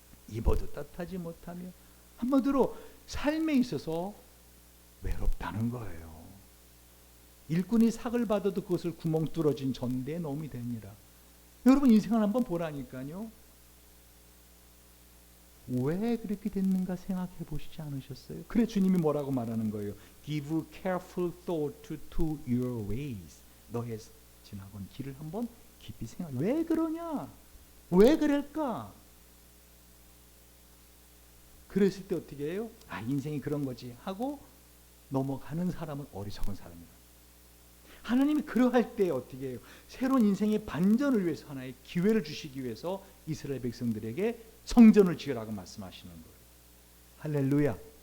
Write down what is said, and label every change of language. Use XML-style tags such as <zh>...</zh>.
<ko>입어도 따뜻하지 못하며 한마디로 삶에 있어서 외롭다는 거예요. 일꾼이 삭을 받아도 그것을 구멍 뚫어진 전대에 넣음이 되니라. 여러분 인생을 한번 보라니까요. 왜 그렇게 됐는가 생각해 보시지 않으셨어요? 그래 주님이 뭐라고 말하는 거예요?</ko> <en>Give careful thought to your ways.</en> <ko>너의 지나간 길을 한번 깊이 생각. 왜 그러냐? 왜 그럴까? 그랬을 때 어떻게 해요? 아, 인생이 그런 거지 하고 넘어가는 사람은 어리석은 사람이다. 하나님이 그러할 때 어떻게 해요? 새로운 인생의 반전을 위해서 하나의 기회를 주시기 위해서 이스라엘 백성들에게 성전을 지으라고 말씀하시는 거예요. 할렐루야.</ko>